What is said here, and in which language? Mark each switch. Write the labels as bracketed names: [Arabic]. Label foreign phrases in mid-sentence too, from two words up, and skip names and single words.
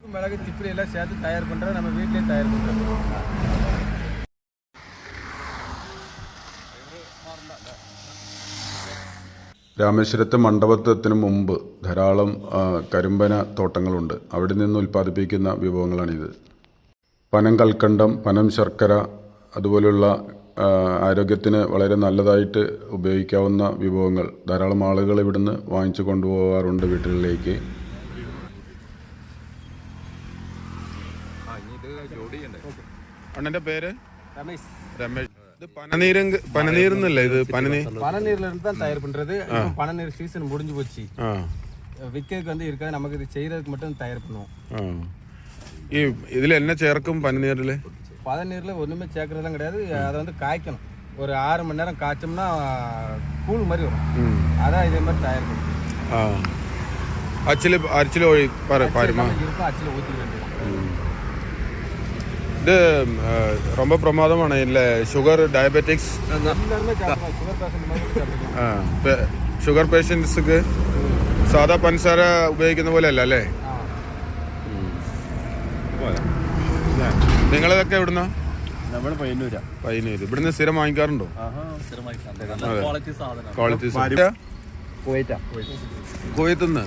[Tamil] மிளகு திப்பிலி எல்லாம் சேர்த்து தயார் பண்ணுறோம். நம்ம வீட்டிலேயே தயார் பண்ணுறோம். [Malayalam] രാമേശ്വരത്തെ മണ്ഡപത്തിന് മുമ്പ് ധാരാളം കരിമ്പന തോട്ടങ്ങളുണ്ട്. അവിടെ നിന്ന് ഉൽപ്പാദിപ്പിക്കുന്ന വിഭവങ്ങളാണിത്. പനം കൽക്കണ്ടം, പനം ശർക്കര അതുപോലുള്ള ആരോഗ്യത്തിന് വളരെ നല്ലതായിട്ട് ഉപയോഗിക്കാവുന്ന വിഭവങ്ങൾ ധാരാളം ആളുകൾ ഇവിടുന്ന് വാങ്ങിച്ചു കൊണ്ടുപോകാറുണ്ട് വീട്ടിലേക്ക്. അണ്ണൻ്റെ പേര് രമേശ്. രമേശ്. ഇത് പനനീരെന്നല്ലേ? ഇത് [Tamil] பனநீர்ல இருந்து தான் தயார் பண்றது. பனநீர் சீசன் முடிஞ்சு போச்சு, விற்கிறதுக்கு வந்து இருக்காது. நமக்கு இது செய்யறதுக்கு மட்டும் தயார் பண்ணுவோம். [Malayalam] ഇതിൽ എന്നെ ചേർക്കും പനനീരില്? [Tamil] பதநீர்ல ஒண்ணுமே சேர்க்கறதுலாம் கிடையாது. அதை வந்து காய்க்கணும். ஒரு 6 மணி நேரம் காய்ச்சோம்னா கூழ் மாதிரி வரும். அதான் இதே மாதிரி தயார் பண்ணுவோம். அச்சில் பாருமா இருக்கும், அச்சில் ஊற்றி வேண்டியது. இது ரொம்ப பிரமாதமான இல்லை? [English] sugar diabetics [Malayalam] எல்லாருமே சாப்பிடலாம். [English] sugar patient [Malayalam] மாதிரி சாப்பிடலாம். [English] sugar patientsക്ക് [Malayalam] സാധാ പഞ്ചസാര ഉപയോഗിക്കുന്ന പോലെ അല്ല അല്ലേ? നിങ്ങളിതൊക്കെ എവിടുന്ന? പയ്യന്നൂര്. ഇവിടുന്ന് സ്ഥിരം വാങ്ങിക്കാറുണ്ടോ? ക്വാളിറ്റി കുവൈത്തിൽ നിന്ന്.